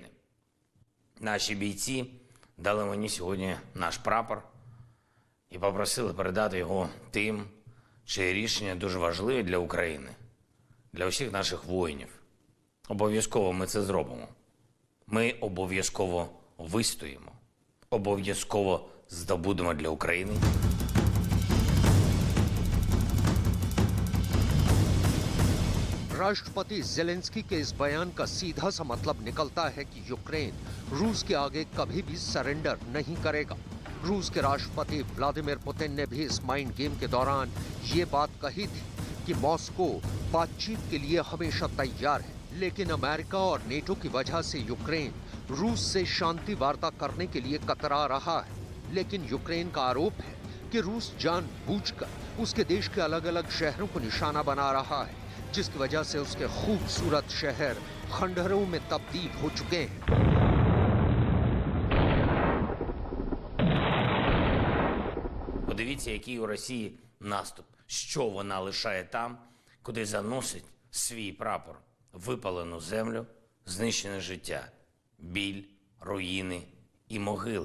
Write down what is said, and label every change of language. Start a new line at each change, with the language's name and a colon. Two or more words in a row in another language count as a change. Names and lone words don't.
Ukrainian: Наші бійці дали мені сьогодні наш прапор і попросили передати його тим, чиє рішення дуже важливе для України, для усіх наших воїнів. Обов'язково ми це зробимо. Ми обов'язково вистоїмо. Обов'язково здобудемо для України.
Hindi: राष्ट्रपति ज़ेलेंस्की के इस बयान का सीधा सा मतलब निकलता है कि यूक्रेन रूस के आगे कभी भी सरेंडर नहीं करेगा। रूस के राष्ट्रपति व्लादिमीर पुतिन ने भी इस
English: mind game
Hindi: के दौरान ये बात कही थी कि मॉस्को बातचीत के लिए हमेशा तैयार है, लेकिन अमेरिका और नेटो की वजह से यूक्रेन रूस से शांति वार्ता करने के लिए कतरा रहा है। लेकिन यूक्रेन का आरोप है कि रूस जानबूझकर उसके देश के अलग अलग शहरों को निशाना बना रहा है, जिसकी वजह से उसके खूबसूरत शहर खंडहरों में तब्दील हो चुके हैं।
Ukrainian: Подивіться, який у Росії наступ. Що вона лишає там, куди заносить свій прапор. Випалену землю, знищене життя, біль, руїни і могили.